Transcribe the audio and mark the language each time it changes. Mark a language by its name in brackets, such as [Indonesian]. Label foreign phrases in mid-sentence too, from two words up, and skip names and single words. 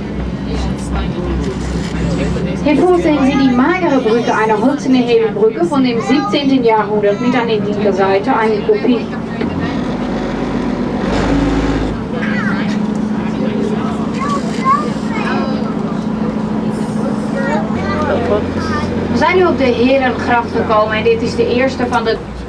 [German] Hiervor sehen Sie die magere Brücke einer hölzernen Hebelbrücke von dem 17. Jahrhundert mit an der linken Seite eine Kopie. [Dutch] We zijn nu op de Herengracht gekomen en dit is de eerste van de...